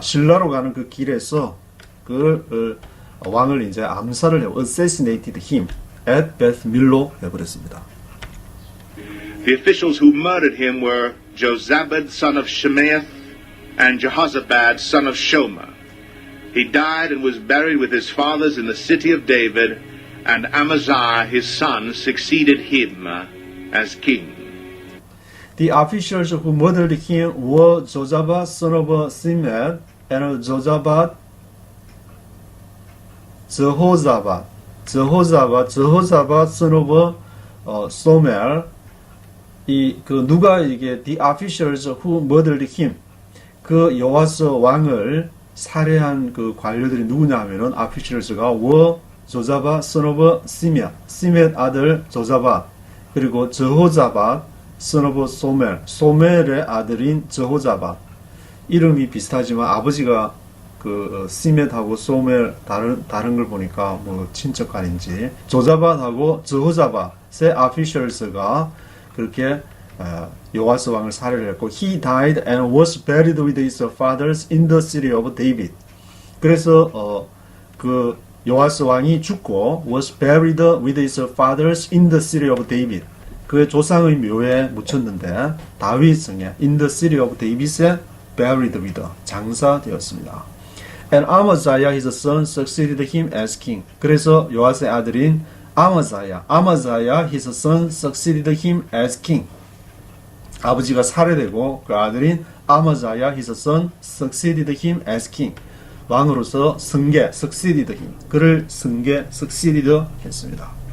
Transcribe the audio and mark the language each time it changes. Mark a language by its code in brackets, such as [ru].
[ko] 실라로 가는 그 길에서 그 왕을 이제 암살을 해 [en] assassinated him at Beth Millo [ko] 해버렸습니다. [en] The officials who murdered him were Jozabad, son of Shemaeth, and Jehozabad, son of Shomer. He died and was buried with his fathers in the city of David, and Amaziah, his son, succeeded him as king. The officials who murdered him were Jozabad, son of Shemaeth, and Jozabad, 저호자밧 son of 소멜. [ko] 누가 이게 [en] the officials who murdered him, [ko] 그 요아스 왕을 살해한 그 관료들이 누구냐 하면은 officials가 조자밧 son of 시멧 아들 조자밧, 그리고 저호자밧 son of 소멜의 아들인 저호자밧. 이름이 비슷하지만 아버지가 그 시멧하고 소멜 다른 걸 보니까 뭐 친척간인지 조자밧하고 저호자밧의 officials가 그렇게 요아스 왕을 살해를 했고, [en] he died and was buried with his fathers in the city of David. [ko] 그래서 그 요아스 왕이 죽고 [en] was buried with his fathers in the city of David. [ko] 그의 조상의 묘에 묻혔는데 다윗성에 [en] in the city of David [ko] 에 [en] buried with [ko] 장사되었습니다. [en] And Amaziah his son succeeded him as king. [ko] 그래서 요아스의 아들인 [en] Amaziah his son succeeded him as king. [ko] 아버지가 살해되고 그 아들인 [en] Amaziah his son succeeded him as king. [ko] 왕으로서 승계 succeeded him. 그를 승계 succeeded 했습니다.